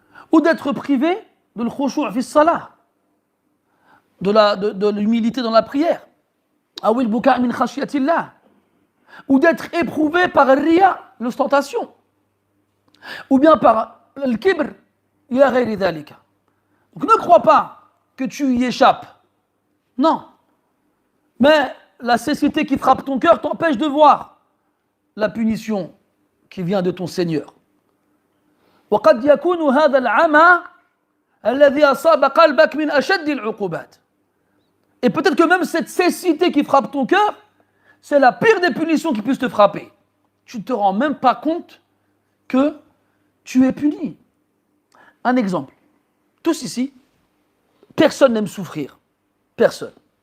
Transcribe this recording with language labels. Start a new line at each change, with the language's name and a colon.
French: ou d'être privé de l'khushu' fi salah, de l'humilité dans la prière,
Arabic: awil buka' min khashyatillah,
French: ou d'être éprouvé par le riya, l'ostentation, ou bien par le kibr,
Arabic: ila ghayri dhalika.
French: Donc ne crois pas que tu y échappes. Non. Mais la cécité qui frappe ton cœur t'empêche de voir la punition qui vient de ton Seigneur.
Arabic: وقد يكون هذا العمى الذي أصاب قلبك من أشد العقوبات.
French: Et peut-être que même cette cécité qui frappe ton cœur, c'est la pire des punitions qui puisse te frapper. Tu ne te rends même pas compte que tu es puni. Un exemple. Tous ici, personne n'aime souffrir. Personne.